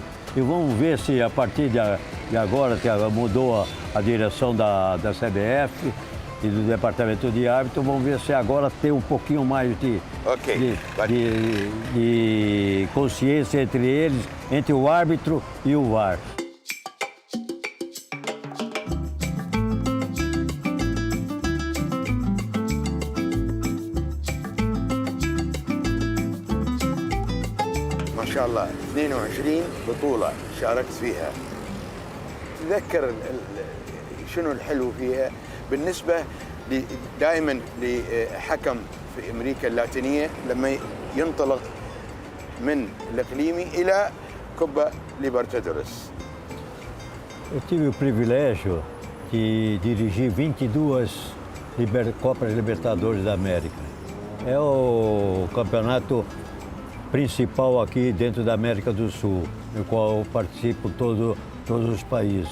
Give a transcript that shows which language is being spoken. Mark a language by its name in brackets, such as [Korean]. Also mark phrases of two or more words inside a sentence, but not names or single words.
[Portuguese] E vamos ver se a partir de agora, que mudou a direção da CBF, e do departamento de árbitro. Vamos ver se agora tem um pouquinho mais Ok. de consciência entre eles, entre o árbitro e o VAR. [Arabic] ما شاء الله 22 بطولة شاركت فيها. تذكر شنو الحلو فيها بالنسبة دائما لحكم في أمريكا اللاتينية لما ينطلق من الإقليمي إلى كوبا ليبرتادوريس. [Portuguese] Eu tive o privilégio de dirigir 22 Copas Libertadores da América. É o campeonato principal aqui dentro da América do Sul, no qual eu participo todos os países.